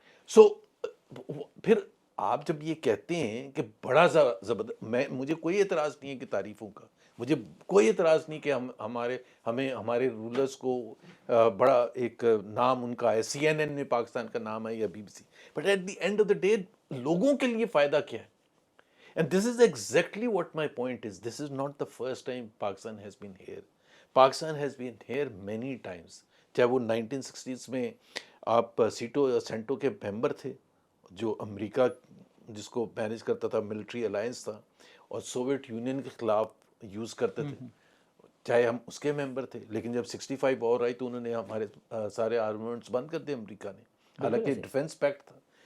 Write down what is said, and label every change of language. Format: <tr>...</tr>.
<ur>سو پھر آپ جب یہ کہتے ہیں کہ بڑا زبردست, مجھے کوئی اعتراض نہیں ہے کہ تعریفوں کا, مجھے کوئی اعتراض نہیں کہ ہمارے رولرز کو بڑا ایک نام ان کا ہے, CNN میں پاکستان کا نام ہے یا BBC,</ur> <en>but at the end of the day</en> <ur>لوگوں کے لیے فائدہ کیا ہے؟</ur> <en>And this is exactly what my point is. This is not the first time Pakistan has been here. Pakistan has been here many times.</en> <ur>چاہے وہ 1960s میں آپ سینٹو کے ممبر تھے, جو امریکہ جس کو مینیج کرتا تھا, ملٹری الائنس تھا, اور سوویت یونین کے خلاف یوز کرتے تھے, چاہے ہم اس کے ممبر تھے. لیکن جب 65 وار آئی تو انہوں نے ہمارے سارے آرممنٹس بند کر دیے امریکہ نے, حالانکہ ڈیفنس پیکٹ تھا.</ur>